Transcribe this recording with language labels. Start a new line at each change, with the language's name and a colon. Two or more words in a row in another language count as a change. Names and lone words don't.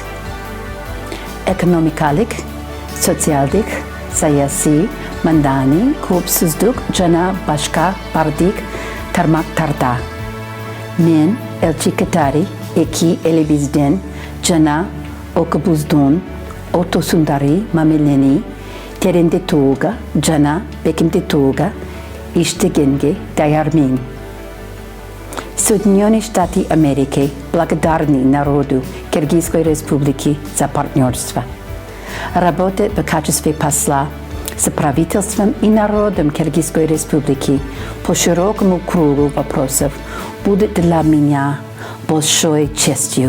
Kyrgyz: Экономикалык, социалдык, саясий, мандани коопсуздук жана башка бардык тармактарда. Мен элчи катары эки элибизден жана окубуздун ортосундагы мамилени тереңдетүүгө жана бекемдетүүгө иштегенге даярмын.
Russian: Соединенные Штаты Америки благодарны народу Кыргызской Республики за партнерство. Работа в качестве посла с правительством и народом Кыргызской Республики по широкому кругу вопросов будет для меня большой честью.